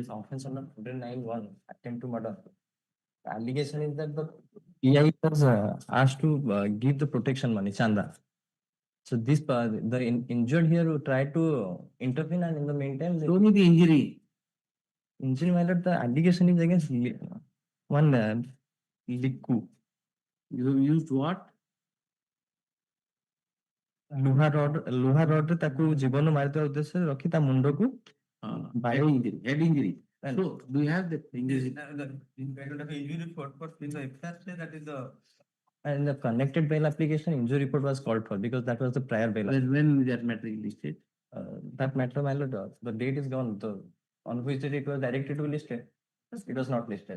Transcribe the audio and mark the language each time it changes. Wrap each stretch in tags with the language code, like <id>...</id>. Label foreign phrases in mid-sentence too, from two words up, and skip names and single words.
<en>Offense under 109(1), attempt to murder. The allegation is that the PI was asked to give the protection money, chanda. So this the injured here tried to intervene, and in the meantime, Show me the injury. Injury, my lord, the allegation is against one Likku. You have used what?</en> <or>ଲୁହା ରଡ୍ ତାକୁ ଜୀବନ ମାରିଥିବା ଉଦ୍ଦେଶ୍ୟରେ ରଖି ତା ମୁଣ୍ଡକୁ</or> <en>head injury. So do you have the injury? Injury report, but in the FR say that is the. And the connected bail application injury report was called for because that was the prior bail. When that matter is listed? That matter, my lord, the date is gone. On which date it was directed to be listed, it was not listed.</en>